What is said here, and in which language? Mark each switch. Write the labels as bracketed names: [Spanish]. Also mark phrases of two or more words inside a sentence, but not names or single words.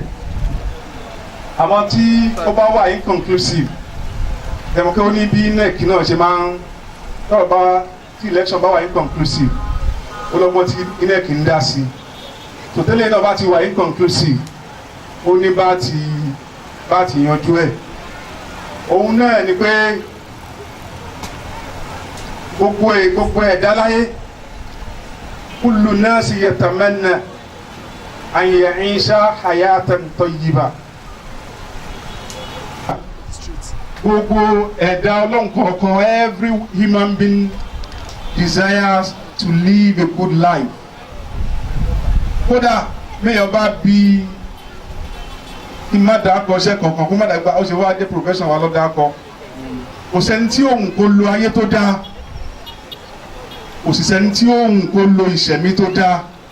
[Yoruba] Àmọ́ tí ó bá wà inconclusive dẹ̀mọ̀kẹ́ ó ní bí NEC náà ṣe máa ń tọ́rọ̀ bá tí election bá wà inconclusive ó lọ́gbọ́n tí NEC ń dá sí. Tòtẹ́lẹ̀ náà bá ti wà inconclusive ó ní bá ti yanjú ẹ̀. Òun náà ni pé gbogbo ẹ̀dá láyé [Arabic] كل الناس يتمنى أن يعيش حياة طيبة. [Yoruba] Gbogbo ẹ̀dá Ọlọ́run kọ̀ọ̀kan, [English] every human being desires to live a good life. [Yoruba] Kódà mẹ́yàn bá bí kí má dà kọ ṣẹ́ kankan kó má dà gba ó ṣe wá dé profession wa lọ́dà kọ. Kò sẹ́ni tí òun kò lo ayé tó dáa, kò sì sẹ́ni tí òun kò lo ìṣẹ̀mí tó dáa.